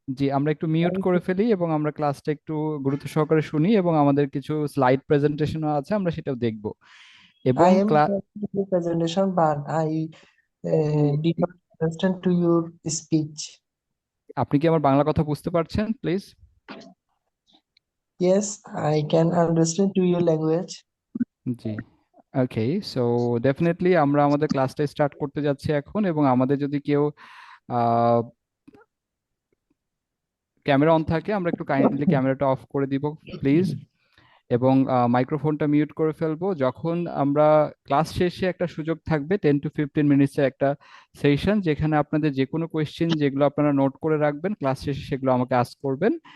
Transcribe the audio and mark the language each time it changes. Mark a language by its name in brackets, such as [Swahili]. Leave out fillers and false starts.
[Bangla] জি, আমরা একটু মিউট করে ফেলি এবং আমরা ক্লাসটা একটু গুরুত্ব সহকারে শুনি, এবং আমাদের কিছু স্লাইড প্রেজেন্টেশনও আছে, আমরা সেটাও দেখব। এবং [English] I am hearing the presentation, but I did not understand to your speech. [Bangla] আপনি কি আমার বাংলা কথা বুঝতে পারছেন please? [English] Yes, I can understand to your language. [Bangla] G, okay. So definitely আমরা আমাদের ক্লাসটা স্টার্ট করতে যাচ্ছি এখন, এবং আমাদের যদি কেউ ক্যামেরা অন থাকে, আমরা একটু কাইন্ডলি ক্যামেরাটা অফ করে দিব প্লিজ, এবং মাইক্রোফোনটা মিউট করে ফেলবো। যখন আমরা ক্লাস শেষে একটা সুযোগ থাকবে 10 to 15 মিনিটসের একটা সেশন, যেখানে আপনাদের যে কোনো কোয়েশ্চেন যেগুলো আপনারা নোট করে রাখবেন ক্লাস শেষে সেগুলো আমাকে আস্ক করবেন।